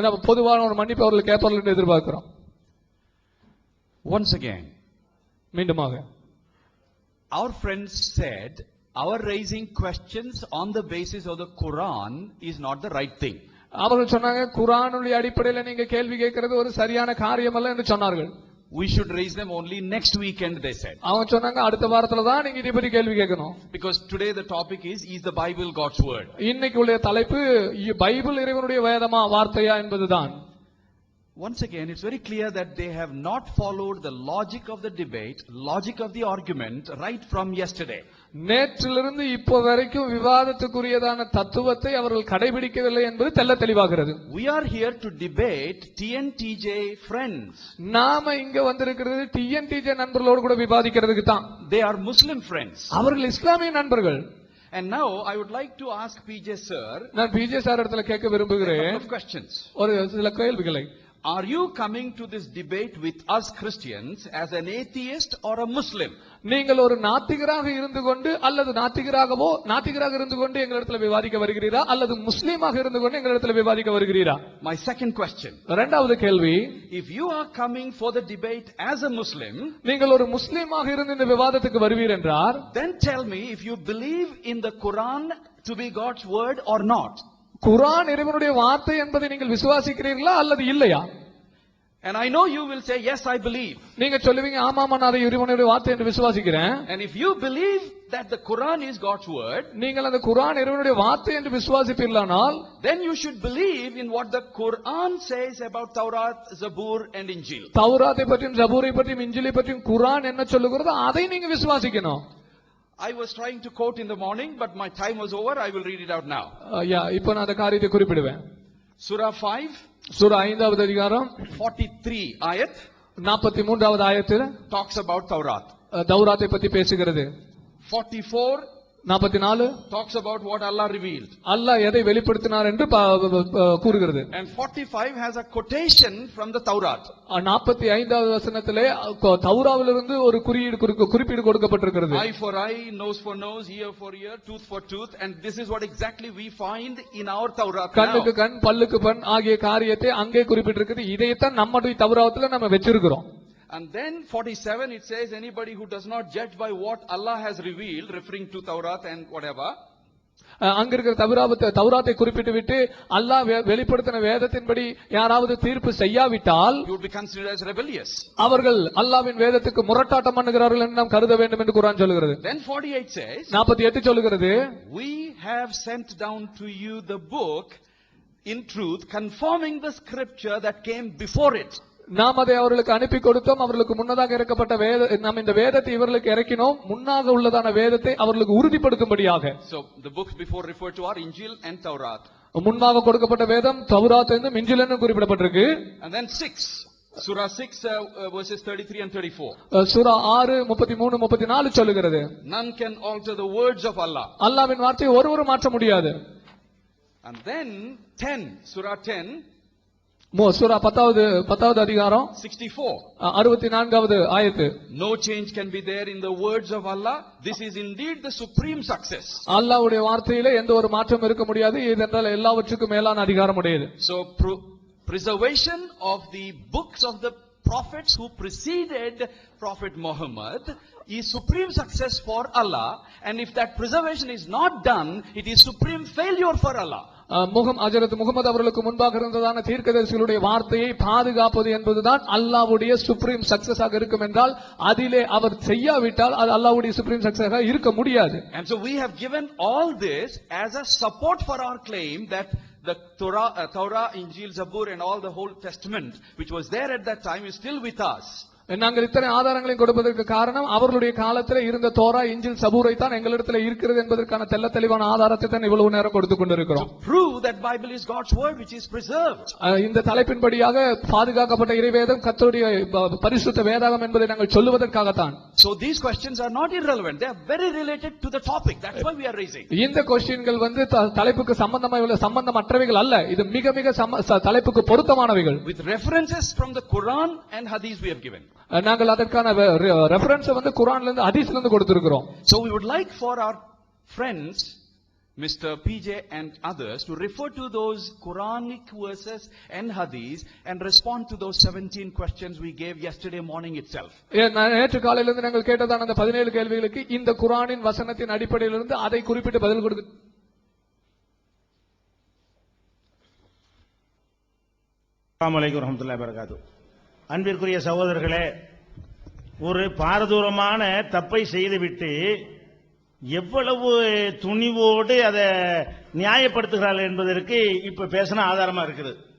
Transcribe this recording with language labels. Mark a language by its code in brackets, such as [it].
[ta] பொதுவான ஒரு மன்னிப்பு அவர்கள் கேட்பார்கள் என்று எதிர்பார்க்கிறோம். [en] Once again, [ta] மீண்டுமாக [en] our friends said our raising questions on the basis of the Quran is not the right thing. [ta] அவர்கள் சொன்னாங்க குர்ஆனுடைய அடிப்படையில் நீங்க கேள்வி கேட்கிறது ஒரு சரியான காரியம் அல்ல என்று சொன்னார்கள். [en] We should raise them only next weekend, they said. [ta] அவங்க சொன்னாங்க அடுத்த வாரத்துல தான் நீங்க இதை பத்தி கேள்வி கேட்கணும். [en] Because today the topic is the Bible God's word? [ta] இன்னைக்கு உள்ள தலைப்பு பைபிள் இறைவனுடைய வேதமா வார்த்தையா என்பதுதான். [en] Once again, it's very clear that they have not followed the logic of the debate, logic of the argument right from yesterday. [ta] நேற்றிலிருந்து இப்போ வரைக்கும் விவாதத்துக்குரியதான தத்துவத்தை அவர்கள் கடைபிடிக்கவில்லை என்பது தெள்ள தெளிவாகிறது. [en] We are here to debate TNTJ friends. [ta] நாம இங்க வந்திருக்கிறது TNTJ நண்பர்களோடு கூட விவாதிக்கிறதுக்கு தான். [en] They are Muslim friends. [ta] அவர்கள் இஸ்லாமிய நண்பர்கள். [en] And now I would like to ask PJ sir [ta] நான் PJ சார் இடத்துல கேட்க [en] a [ta] விரும்புகிறேன் [en] couple of questions. [ta] ஒரு சில கேள்விகளை. [en] Are you coming to this debate with us Christians as an atheist or a Muslim? [ta] நீங்கள் ஒரு நாத்திகராக இருந்து கொண்டு அல்லது நாத்திகராக இருந்து கொண்டு எங்களிடத்தில் விவாதிக்க வருகிறீரா அல்லது முஸ்லீமாக இருந்து கொண்டு எங்களிடத்தில் விவாதிக்க வருகிறீரா? [en] My second question. [ta] இரண்டாவது கேள்வி, [en] If you are coming for the debate as a Muslim, [ta] நீங்கள் ஒரு முஸ்லீமாக இருந்து இந்த விவாதத்துக்கு வருவீர் என்றார், [en] then tell me if you believe in the Quran to be God's word or not. [ta] குர்ஆன் இறைவனுடைய வார்த்தை என்பதை நீங்கள் விசுவாசிக்கிறீர்களா அல்லது இல்லையா? [en] And I know you will say, yes, I believe. [ta] நீங்க சொல்லுவீங்க ஆமாமா நான் இறைவனுடைய வார்த்தை என்று விசுவாசிக்கிறேன். [en] And if you believe that the Quran is God's word, [ta] நீங்கள் அந்த குர்ஆன் இறைவனுடைய வார்த்தை என்று விசுவாசிப்பீர்களானால், [en] then you should believe in what the Quran says about Taurat, Zabur and Injil. [ta] தௌராத்தை பற்றியும் ஜபூரை பற்றியும் இஞ்சிலை பற்றியும் குர்ஆன் என்ன சொல்லுகிறதோ அதை நீங்க விசுவாசிக்கணும். [en] I was trying to quote in the morning, but my time was over. I will read it out now. [ta] இப்போ நான் அந்த காரியத்தை குறிப்பிடுவேன். [en] Surah 5, [ta] சூரா 5வது அதிகாரம் [en] 43 ayat [ta] 43வது ஆயத்தில் [en] talks about Taurat. [ta] தௌராத்தை பற்றி பேசுகிறது. [en] 44 [ta] 44 [en] talks about what Allah revealed. [ta] அல்லாஹ் எதை வெளிப்படுத்தினார் என்று கூறுகிறது. [en] And 45 has a quotation from the Taurat. [ta] 45வது வசனத்திலே தௌராவிலிருந்து ஒரு குறிப்பீடு கொடுக்கப்பட்டிருக்கிறது. [en] Eye for eye, nose for nose, ear for ear, tooth for tooth, and this is what exactly we find in our Taurat now. [ta] கண்ணுக்கு கண் பல்லுக்கு பண் ஆகிய காரியத்தை அங்கே குறிப்பிட்டிருக்கிறது. இதைத்தான் நம்முடைய தௌராத்துல நம்ம வச்சிருக்கிறோம். [en] And then 47 it says anybody who does not judge by what Allah has revealed, referring to Taurat and whatever, [ta] அங்க இருக்கிற தௌராத்தை குறிப்பிட்டு விட்டு அல்லாஹ் வெளிப்படுத்தின வேதத்தின்படி யாராவது தீர்ப்பு செய்யாவிட்டால் [en] you would be considered as rebellious. [ta] அவர்கள் அல்லாஹ்வின் வேதத்துக்கு முரட்டாட்டம் பண்ணுகிறார்கள் என்று நாம் கருத வேண்டும் என்று குர்ஆன் சொல்கிறது. [en] Then 48 says [ta] 48 சொல்கிறது, [en] we have sent down to you the book in truth, confirming the scripture that came before it. [ta] நாம் அதை அவர்களுக்கு அனுப்பி கொடுத்தோம். அவர்களுக்கு முன்னதாக இறக்கப்பட்ட நாம் இந்த வேதத்தை இவர்களுக்கு இறக்கினோம். முன்னாக உள்ளதான வேதத்தை அவர்களுக்கு உறுதிப்படுத்தும்படியாக. [en] So the books before referred to are Injil and Taurat. [ta] முன்பாக கொடுக்கப்பட்ட வேதம் தௌராத் என்றும் இஞ்சில் என்றும் குறிப்பிடப்பட்டிருக்கு. [en] And then 6, Surah 6 verses 33 and 34. [ta] சூரா 6 33 34 சொல்லுகிறது, [en] None can alter the words of Allah. [ta] அல்லாஹ்வின் வார்த்தையை ஒருவரும் மாற்ற முடியாது. [en] And then 10, Surah 10, [ta] சூரா 10வது அதிகாரம் [en] 64. [ta] 64வது ஆயத்து. [en] No change can be there in the words of Allah. This is indeed the supreme success. [ta] அல்லாஹ்வுடைய வார்த்தையிலே எந்த ஒரு மாற்றம் இருக்க முடியாது. இதென்றால் எல்லாவற்றுக்கும் மேலான அதிகாரம் உடையது. [en] So preservation of the books of the prophets who preceded Prophet Muhammad is supreme success for Allah, and if that preservation is not done, it is supreme failure for Allah. [ta] Mohammed அவர்களுக்கு முன்பாக இருந்ததான தீர்க்கதரிசிகளுடைய வார்த்தையை பாதுகாப்பது என்பதுதான் அல்லாஹ்வுடைய [en] supreme success [ta] ஆக இருக்கும் என்றால் அதிலே அவர் செய்யாவிட்டால் அது அல்லாஹ்வுடைய சுப்ரீம் சக்சஸ் ஆக இருக்க முடியாது. [en] And so we have given all this as a support for our claim that the Torah, Injil, Zabur and all the whole Testament which was there at that time is still with us. [ta] நாங்கள் இத்தனை ஆதாரங்களையும் கொடுப்பதற்கு காரணம் அவர்களுடைய காலத்தில் இருந்த Torah இஞ்சில் சபூரை தான் எங்களிடத்தில் இருக்கிறது என்பதற்கான தெள்ள தெளிவான ஆதாரத்தை தான் இவ்வளவு நேரம் கொடுத்து கொண்டிருக்கிறோம். [en] To prove that Bible is God's word which is preserved. [ta] இந்த தலைப்பின்படியாக பாதுகாக்கப்பட்ட இறைவேதம் கர்த்தருடைய பரிசுத்த வேதாகம் என்பதை நாங்கள் சொல்லுவதற்காகத்தான். [en] So these questions are not irrelevant, they are very related to the topic, that's why we are raising. [ta] இந்த क्वेश्चनகள் தலைப்புக்கு சம்பந்தமற்றவைகள் அல்ல, இது மிக மிக தலைப்புக்கு பொருத்தமானவைகள். [en] With references from the Quran and Hadith we have given. [ta] நாங்கள் அதற்கான ரெஃபரன்ஸ் குர்ஆன்ல இருந்து ஹதீஸ்ல இருந்து கொடுத்திருக்கிறோம். [en] So we would like for our friends Mr. PJ and others to refer to those Quranic verses and hadith and respond to those 17 questions we gave yesterday morning itself. [ta] நேற்று காலையில இருந்து நாங்கள் கேட்டதான அந்த 17 கேள்விகளுக்கு இந்த குர்ஆனின் வசனத்தின் அடிப்படையில் இருந்து அதை குறிப்பிட்டு பதில் கொடுக்க. [ar] அஸ்ஸலாமு அலைக்கும் வரஹ்மத்துல்லாஹி வபரகாத்துஹு. [ta] அன்பிற்குரிய சகோதரர்களே, ஒரு பாரதூரமான தப்பை செய்துவிட்டு எவ்வளவு துணிவோடு அதை நியாயப்படுத்துகிறார்கள் என்பதற்கு இப்ப பேசின ஆதாரமா இருக்குது.